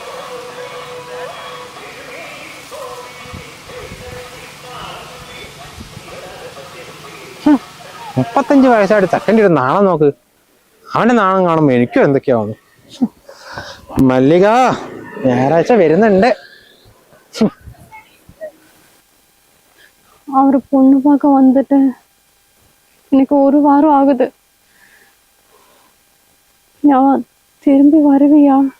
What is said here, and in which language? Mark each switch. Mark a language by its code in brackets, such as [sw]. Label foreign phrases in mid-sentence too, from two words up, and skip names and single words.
[ml] മുപ്പത്തഞ്ച് വയസ്സായിട്ട് ചെക്കൻ്റെ ഒരു നാണം നോക്ക്. അവന്റെ നാണം കാണുമ്പോ എനിക്കും എന്തൊക്കെയാവുന്നു. മല്ലിക ഞായറാഴ്ച വരുന്നുണ്ട്. [ta] அவர் பொண்ணு பார்க்க வந்துட்டு எனக்கு 1 வாரம் ஆகுது. நான் திரும்பி வருவியா?